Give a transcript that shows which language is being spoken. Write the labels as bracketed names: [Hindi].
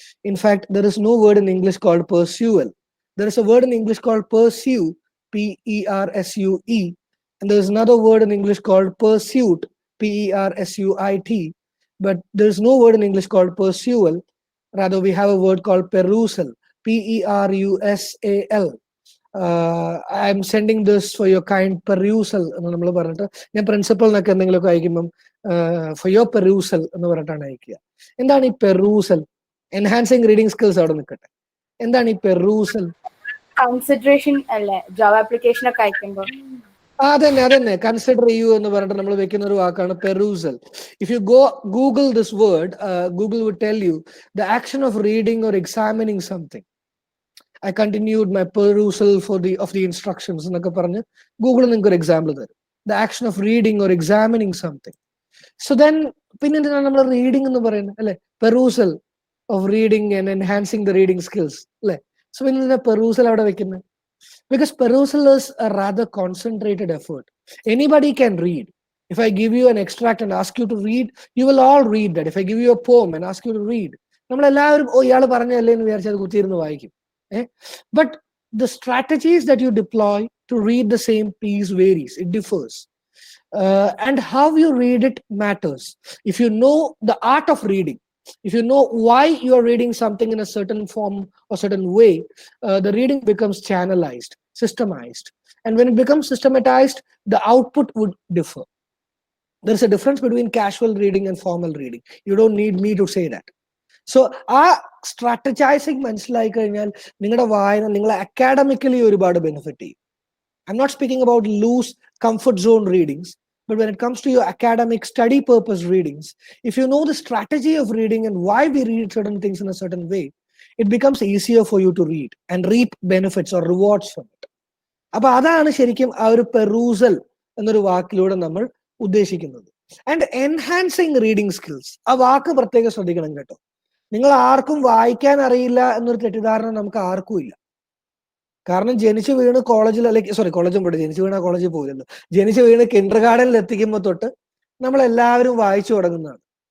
[English] In fact, there is no word in English called pursual. There is a word in English called pursue, Persue. And there's another word in English called pursuit, Persuit. But there's no word in English called pursual. Rather, we have a word called perusal, Perusal. I'm sending this for your kind perusal [Malayalam] എന്ന് നമ്മൾ പറഞ്ഞിട്ട് ഞാൻ പ്രിൻസിപ്പളിനൊക്കെ എന്തെങ്കിലുമൊക്കെ അയക്കുമ്പം [English] for your perusal [Malayalam] എന്ന് പറഞ്ഞിട്ടാണ് അയക്കുക. എന്താണ് ഈ പെറൂസൽ? എൻഹാൻസിങ് റീഡിംഗ് സ്കിൽസ് അവിടെ നിൽക്കട്ടെ. എന്താണ് ഈ പെറൂസൽ? കൺസിഡറേഷൻ അല്ലേ ജാവ ആപ്ലിക്കേഷൻ ഒക്കെ അയക്കുമ്പോൾ? അതന്നെ കൺസിഡർ ചെയ്യൂ എന്ന് പറഞ്ഞിട്ട് നമ്മൾ വെക്കുന്ന ഒരു വാക്കാണ് perusal. [English] If you go Google this word, Google would tell you the action of reading or examining something. I continued my perusal of the instructions [Malayalam] എന്നൊക്കെ പറഞ്ഞ് ഗൂഗിൾ നിങ്ങൾക്ക് ഒരു എക്സാമ്പിൾ തരും. [English] The action of reading or examining something. So then [Malayalam] പിന്നെ എന്തിനാണ് നമ്മൾ reading എന്ന് പറയുന്നത് അല്ലെ? [English] Perusal of reading and enhancing the reading skills അല്ലെ? [Malayalam] സോ പിന്നെ എന്തിനാ പെറൂസൽ അവിടെ വെക്കുന്നത്? [English] Because perusal is a rather concentrated effort. Anybody can read. If I give you an extract and ask you to read, you will all read that. If I give you a poem and ask you to read, [Malayalam] നമ്മളെല്ലാവരും ഓ ഇയാൾ പറഞ്ഞല്ലേ എന്ന് വിചാരിച്ചത് കുത്തിയിരുന്ന് വായിക്കും. [English] But the strategies that you deploy to read the same piece varies. It differs. And how you read it matters. If you know the art of reading, if you know why you are reading something in a certain form or certain way, the reading becomes channelized, systemized. And when it becomes systematized, the output would differ. There's a difference between casual reading and formal reading. You don't need me to say that. [Malayalam] So ആ സ്ട്രാറ്റജൈസിങ് മനസ്സിലായി കഴിഞ്ഞാൽ നിങ്ങളുടെ വായന നിങ്ങളെ academically ഒരുപാട് benefit ചെയ്യും. [English] I'm not speaking about loose comfort zone readings, but when it comes to your academic study purpose readings, if you know the strategy of reading and why we read certain things in a certain way, it becomes easier for you to read and reap benefits or rewards from it. [Malayalam] അപ്പൊ അതാണ് ശരിക്കും ആ ഒരു perusal എന്നൊരു വാക്കിലൂടെ നമ്മൾ ഉദ്ദേശിക്കുന്നത്. [English] and enhancing reading skills, [Malayalam] ആ വാക്ക് പ്രത്യേകം ശ്രദ്ധിക്കണം കേട്ടോ. നിങ്ങൾ ആർക്കും വായിക്കാൻ അറിയില്ല എന്നൊരു തെറ്റിദ്ധാരണ നമുക്ക് ആർക്കും ഇല്ല. കാരണം ജനിച്ചു വീണ് കോളേജിൽ അല്ലെങ്കിൽ കോളേജും പോട്ടെ, ജനിച്ചു വീണ കോളേജിൽ പോകില്ലല്ലോ, ജനിച്ചു വീണ് കിൻഡർ ഗാർഡനിൽ എത്തിക്കുമ്പോൾ തൊട്ട് നമ്മൾ എല്ലാവരും വായിച്ചു തുടങ്ങുന്നതാണ്.